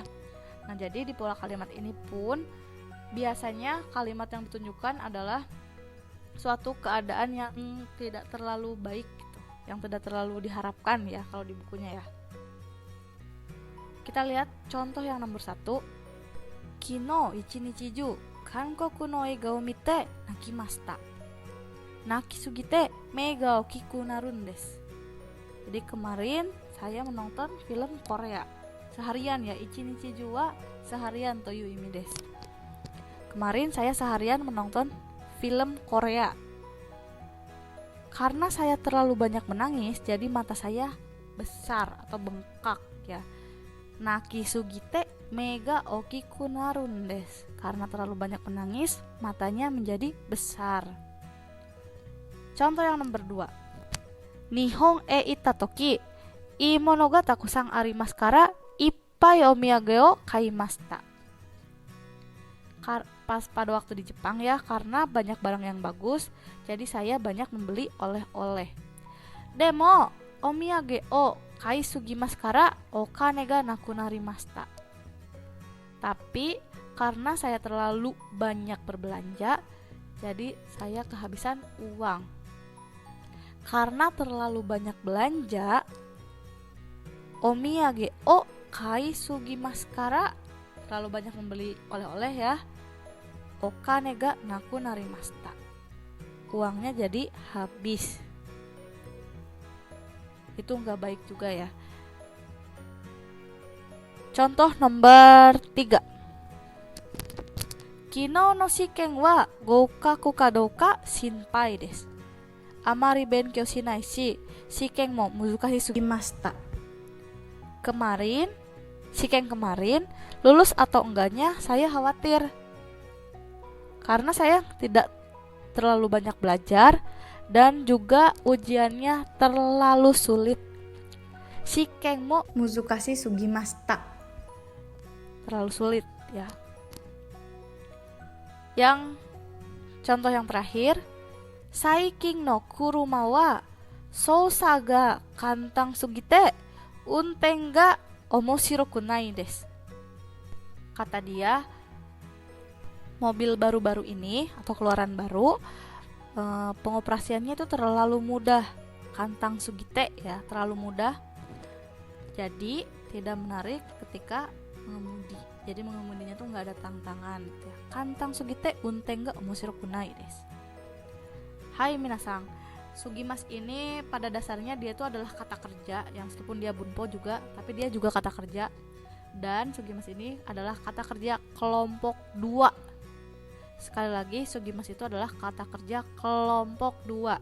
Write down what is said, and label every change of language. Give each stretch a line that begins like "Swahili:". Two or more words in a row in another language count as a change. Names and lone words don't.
Indonesian: Nah, jadi di pola kalimat ini pun biasanya kalimat yang ditunjukkan adalah suatu keadaan yang tidak terlalu baik gitu, yang tidak terlalu diharapkan ya kalau di bukunya ya. Kita lihat contoh yang nomor 1.
Japanese: 昨日一日中韓国の映画を見て泣きました. 泣きすぎて目が大きくなるんです.
Indonesian: Jadi kemarin saya menonton film Korea seharian ya,
Japanese: 一日中は
Indonesian: seharian
Japanese: という意味です.
Indonesian: Kemarin saya seharian menonton film Korea. Karena saya terlalu banyak menangis, jadi mata saya besar atau bengkak ya.
Japanese: 泣きすぎて目が大きくなるんです.
Indonesian: Karena terlalu banyak menangis, matanya menjadi besar. Contoh yang nomor 2.
Japanese: 日本へ行った時、いいものがたくさんありますからいっぱいお土産を買いました.
Indonesian: Pas pada waktu di Jepang ya, karena banyak barang yang bagus, jadi saya banyak membeli oleh-oleh.
Japanese: でもお土産を買いすぎますからお金がなくなりました.
Indonesian: Tapi karena saya terlalu banyak berbelanja, jadi saya kehabisan uang. Karena terlalu banyak belanja,
Japanese: お土産を買いすぎますから,
Indonesian: terlalu banyak membeli oleh-oleh ya,
Japanese: お金がなくなりました,
Indonesian: uangnya jadi habis. Itu nggak baik juga ya. Contoh nomor 3.
Japanese: 昨日の試験は合格かどうか心配です. あまり勉強しないし、試験も難しすぎました.
Indonesian: Kemarin, shiken kemarin, lulus atau enggaknya saya khawatir. Karena saya tidak terlalu banyak belajar dan juga ujiannya terlalu sulit.
Japanese: 試験も難しすぎました.
Indonesian: Terlalu sulit ya. Yang contoh yang terakhir,
Japanese: 最近の車は操作が簡単すぎて運転が面白くないです.
Indonesian: Kata dia, mobil baru-baru ini atau keluaran baru, pengoperasiannya itu terlalu mudah.
Japanese: 簡単すぎて
Indonesian: ya, terlalu mudah. Jadi tidak menarik ketika mengemudi. Jadi mengemudinya tuh nggak ada tantangan.
Japanese: 簡単すぎて運転が面白くないです. はい皆さん,
Indonesian: sugimas ini pada dasarnya dia itu adalah kata kerja yang meskipun dia bunpo juga, tapi dia juga kata kerja. Dan sugimas ini adalah kata kerja kelompok 2. Sekali lagi, sugimas itu adalah kata kerja kelompok 2.